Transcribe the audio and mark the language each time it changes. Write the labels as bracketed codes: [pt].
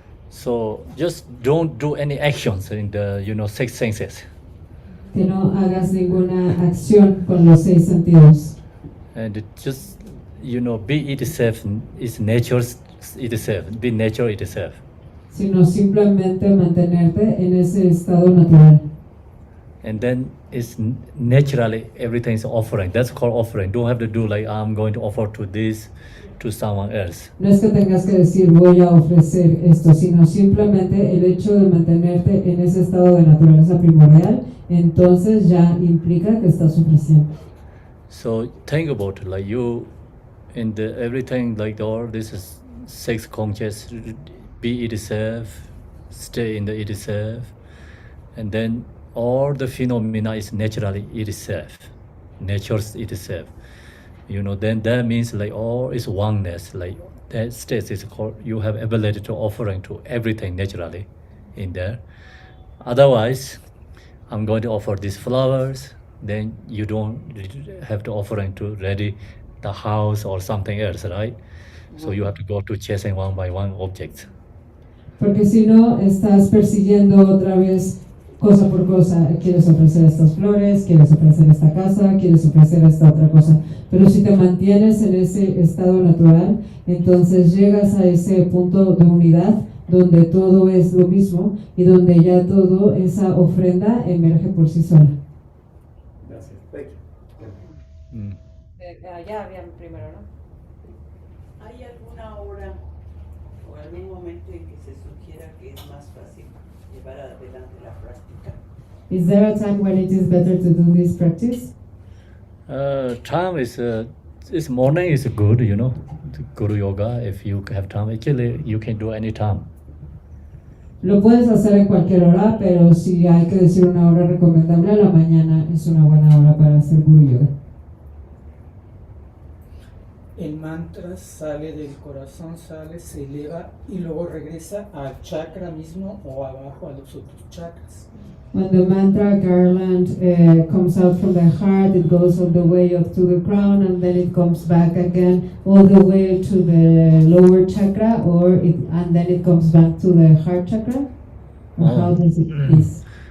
[en] So just don't do any actions in the 6 senses. [es] Que no hagas ninguna acción con los 6 sentidos. [en] And just be itself, is nature itself, be nature itself. [es] Sino simplemente mantenerte en ese estado natural. [en] And then it's naturally everything is offering. That's called offering. Don't have to do like I'm going to offer to this, to someone else. [es] No es que tengas que decir voy a ofrecer esto, sino simplemente el hecho de mantenerte en ese estado de naturaleza primordial, entonces ya implica que estás ofreciendo. [en] So think about like you in the everything like all this is 6 conscious be itself, stay in the itself, and then all the phenomena is naturally itself, nature's itself. Then that means like all is oneness, like that state is called, you have ability to offering to everything naturally in there. Otherwise, I'm going to offer these flowers, then you don't have to offering to ready the house or something else, right? So you have to go to chasing one by one objects. [es] Porque si no, estás persiguiendo otra vez cosa por cosa. Quieres ofrecer estas flores, quieres ofrecer esta casa, quieres ofrecer esta otra cosa. Pero si te mantienes en ese estado natural, entonces llegas a ese punto de unidad donde todo es lo mismo y donde ya todo, esa ofrenda emerge por sí sola. Gracias. [en] Thank you. [es] Allá habían primero, ¿no? ¿Hay alguna hora o algún momento en que se sugiera que es más fácil llevar adelante la práctica? [en] Is there a time when it is better to do this practice? Time is morning is good, to Guru Yoga. If you have time, actually you can do any time. [es] Lo puedes hacer en cualquier hora, pero si hay que decir una hora recomendable, a la mañana es una buena hora para hacer Guru Yoga. El mantra sale del corazón, se eleva y luego regresa al chakra mismo o abajo a los otros chakras. [en] When the mantra garland comes out from the heart, it goes all the way up to the crown, and then it comes back again all the way to the lower chakra, and then it comes back to the heart chakra. Or how does it is?